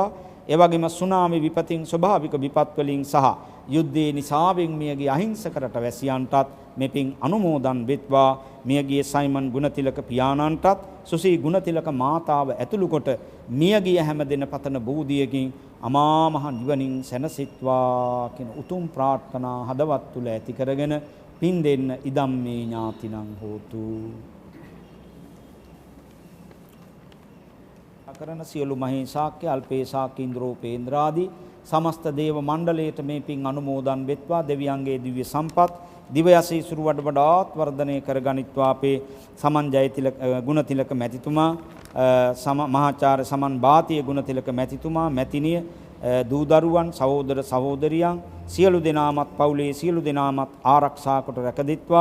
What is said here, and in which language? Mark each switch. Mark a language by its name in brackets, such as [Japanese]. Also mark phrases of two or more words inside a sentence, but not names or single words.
[Sinhala] ඒ වගේම සුනාමි විපතින් ස්වභාවික විපත් වලින් සහ යුද්ධේ නිසාවෙන් මියගිය අහිංසක රටවැසියන්ටත් මේ පින් අනුමෝදන් වෙත්වා. මියගිය සයිමන් ගුණතිලක පියාණන්ටත් සුසී ගුණතිලක මාතාව ඇතුළු කොට මියගිය හැම දෙන පතන බෝධියකින් අමා මහ නිවනින් සැනසෙත්වා කියන උතුම් ප්‍රාර්ථනා හදවත් තුල ඇති කරගෙන පින් දෙන්න [Pali] ඉදම් මේ ඥාතිනං හෝතු. [Sinhala] කරන සියලු මහේ ශාක්‍ය අල්පේ ශාක්‍ය ඉන්ද්‍රෝපේන්ද්‍රාදී සමස්ත දේව මණ්ඩලයට මේ පින් අනුමෝදන් වෙත්වා. දෙවියන්ගේ දිව්‍ය සම්පත් දිව යසීසුරු වඩ වඩාත් වර්ධනය කර ගනිත්වා. අපේ සමන් ජයතිලක ගුණතිලක මැතිතුමා, මහාචාර්ය සමන් භාතිය ගුණතිලක මැතිතුමා, මැතිණිය, දූ දරුවන්, සහෝදර සහෝදරියන් සියලු දෙනාමත් පවුලේ සියලු දෙනාමත් ආරක්ෂා කොට රැකදෙත්වා.